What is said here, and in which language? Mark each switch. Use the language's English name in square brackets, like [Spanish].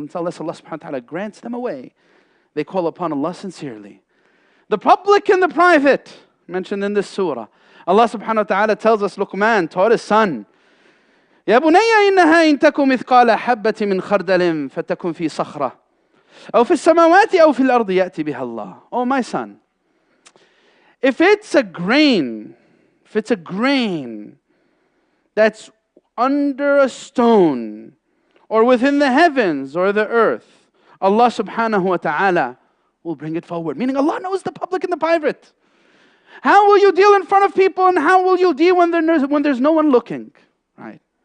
[English] Unless Allah subhanahu wa ta'ala grants them away, they call upon Allah sincerely. The public and the private, mentioned in this surah. Allah subhanahu wa ta'ala tells us, Luqman taught his son, [Arabic] يا بني إنها إن تكن مثقال حبة من خردل فتكن في صخرة أو في السماوات أو في الأرض يأتي بها الله. [English] Oh my son, if it's a grain that's under a stone or within the heavens or the earth, Allah subhanahu wa ta'ala will bring it forward. Meaning Allah knows the public and the private. How will you deal in front of people, and how will you deal when there's no one looking? Right?